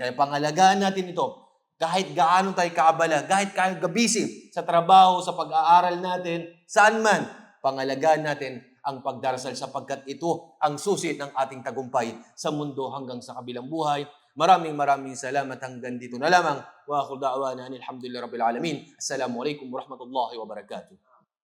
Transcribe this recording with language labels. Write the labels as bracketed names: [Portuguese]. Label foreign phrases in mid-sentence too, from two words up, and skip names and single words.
[Filipino] Kaya pangalagaan natin ito. Kahit gaano tayo kaabala, kahit kayo gabisi sa trabaho, sa pag-aaral natin, saan man, pangalagaan natin ang pagdarasal sapagkat ito ang susi ng ating tagumpay sa mundo hanggang sa kabilang buhay. Maraming salamat hanggang dito na lamang. [Arabic] وآخر دعوانا الحمد لله رب العالمين. السلام عليكم ورحمة الله وبركاته.